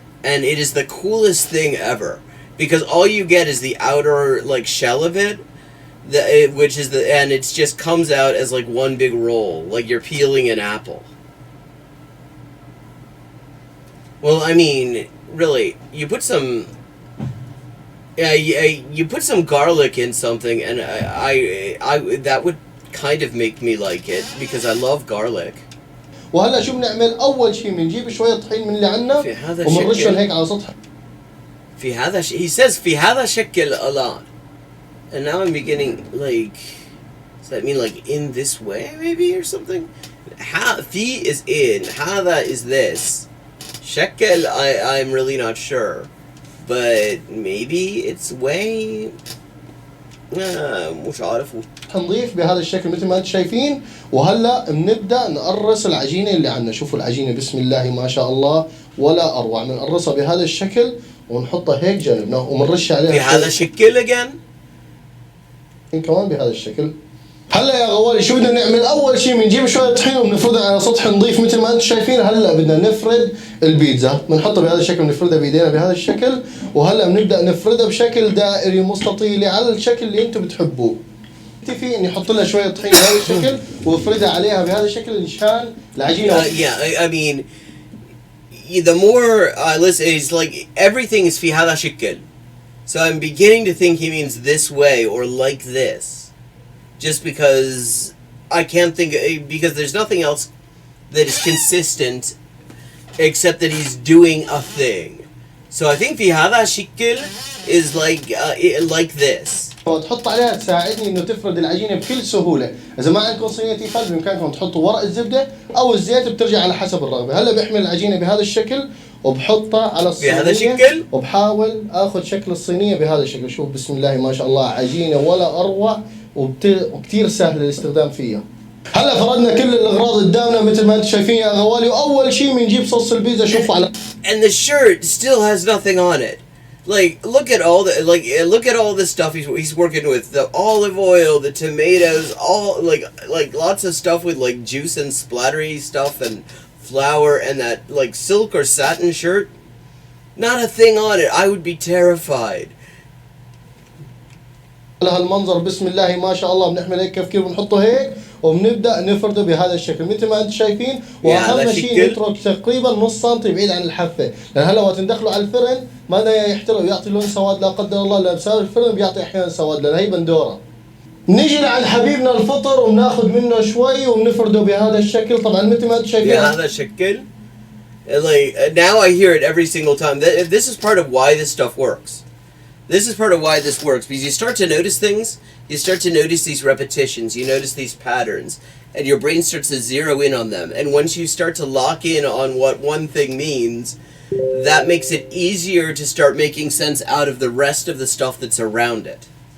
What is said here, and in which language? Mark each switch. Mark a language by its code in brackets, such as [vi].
[en] And it is the coolest thing ever, because all you get is the outer like shell of it, and it just comes out as like one big roll, like you're peeling an apple. Well, I mean, really, you put some garlic in something, and I that would kind of make me like it, because I love garlic. [ar] وهلا شو بنعمل؟ أول شيء بنجيب شوية طحين من اللي عنا وبنرشهم هيك على سطح. في هذا [en] he says [ar] في هذا شكل [en] a lot. And now I'm beginning, like, does that mean like in this way maybe or something? Fi is in, hada is this. Shekel, I'm really not sure. But maybe it's way. [ar] مش عارفه. نضيف بهذا الشكل مثل ما انتم شايفين. وهلا بنبدا نقرص العجينه اللي عندنا. شوفوا العجينه بسم الله ما شاء الله ولا اروع. بنقرصها بهذا الشكل ونحطها هيك جنبنا وبنرش عليها بهذا الشكل [en] again [ar] كمان بهذا الشكل. هلا يا غوالي شو بدنا نعمل؟ اول شيء بنجيب شويه طحين وبنفردها على سطح نظيف مثل ما انتم شايفين. هلا بدنا نفرد البيتزا، بنحطها بهذا الشكل، بنفردها بايدينا بهذا الشكل. وهلا بنبدا نفردها بشكل دائري مستطيلي على الشكل اللي انتم بتحبوه. في اني احط لها شويه طحين بهذا الشكل وافردها عليها بهذا الشكل مشان العجينه. [en] Yeah, I mean the more I listen, it's like everything is [ar] في هذا الشكل. [en] So I'm beginning to think he means this way or like this. Just because I can't think, because there's nothing else that is consistent except that he's doing a thing. So I think [ar] في هذا الشكل [en] is like this. [ar] وتحط عليها تساعدني انه تفرد العجينه بكل سهوله. اذا ما عندكم صينيه تيفال بامكانكم تحطوا ورق الزبده او الزيت، بترجع على حسب الرغبه. هلا بحمل العجينه بهذا الشكل وبحطها على الصينيه بهذا الشكل وبحاول اخذ شكل الصينيه بهذا الشكل. شوف بسم الله ما شاء الله عجينه ولا اروع وكثير سهل الاستخدام فيها. هلا فردنا كل الاغراض قدامنا مثل ما انتم شايفين يا غوالي. واول شيء بنجيب صوص البيتزا. شوفوا على [en] and the shirt still has nothing on it. Like look at all the stuff he's working with, the olive oil, the tomatoes, all like lots of stuff with like juice and splattery stuff and flour, and that like silk or satin shirt, not a thing on it. I would be terrified. [ar] على هالمنظر بسم الله ما شاء الله بنحمل هيك كيف بنحطه هيك وبنبدا نفرده بهذا الشكل مثل ما انتم شايفين. واهم شيء نترك تقريبا نص سنتي بعيد عن الحافه، لان هلا وقت ندخله على الفرن ما بده يحترق ويعطي لون سواد لا قدر الله، لان بسبب الفرن بيعطي احيانا سواد لان هي بندوره. نيجي لعند حبيبنا الفطر وبناخذ منه شوي وبنفرده بهذا الشكل. طبعا مثل ما انتم شايفين بهذا الشكل. [en] Like now I hear it every single time. This is part of why this stuff works. This is part of why this works, because you start to notice things, you start to notice these repetitions, you notice these patterns, and your brain starts to zero in on them. And once you start to lock in on what one thing means, that makes it easier to start making sense out of the rest of the stuff that's around it.